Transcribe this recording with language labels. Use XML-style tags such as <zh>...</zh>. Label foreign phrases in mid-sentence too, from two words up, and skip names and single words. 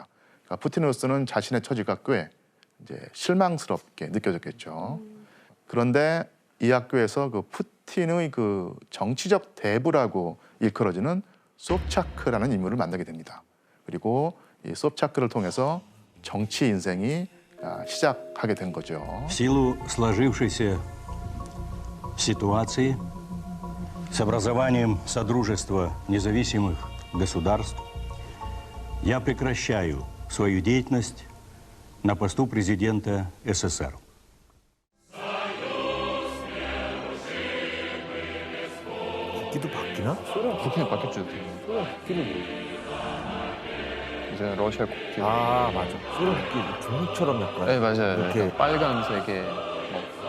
<ko>그러니까 푸틴으로서는 자신의 처지가 꽤 이제 실망스럽게 느껴졌겠죠. 그런데 이 학교에서 그 푸틴의 그 정치적 대부라고 일컬어지는 소프차크라는 인물을 만나게 됩니다. 그리고 이 소프차크를 통해서 정치 인생이 시작하게 된 거죠.</ko> <ru>В силу сложившейся ситуации с образованием Содружества независимых государств я прекращаю свою деятельность на посту президента СССР.</ru> <ko>국기도 바뀌나? 국기는 바뀌었죠. 국기를 뭐. 이제 러시아 국기. 아 맞아. 소련 국기 종이처럼 약간. 네 맞아요. 이렇게. 이렇게 빨간색에 뭐</ko>